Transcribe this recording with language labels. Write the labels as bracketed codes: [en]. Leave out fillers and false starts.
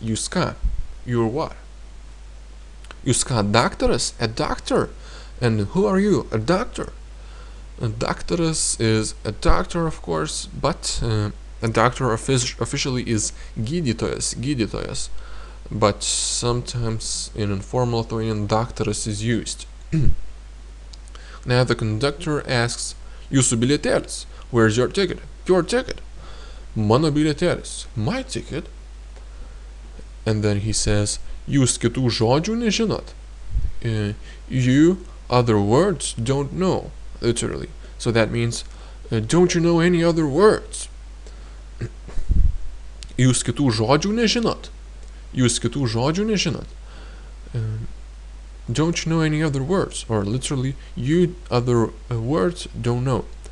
[lt] Jūs ką? [en] You're what? [lt] Jūs ką, daktaras? [en] A doctor? And who are you? A doctor? A daktaras is a doctor, of course, but a doctor officially is gydytojas. But sometimes in informal Lithuanian, daktaras is used. Now the conductor asks, [lt] jūsų bilietėlis? [en] Where's your ticket? Your ticket. [lt] Mano bilietėlis. [en] My ticket. And then he says, [lt] jūs kitų žodžių nežinot? [en] You other words don't know, literally. So that means, don't you know any other words? [lt] Jūs kitų žodžių nežinot? Jūs kitų žodžių nežinot? [en] Don't you know any other words? Or literally, you other words don't know.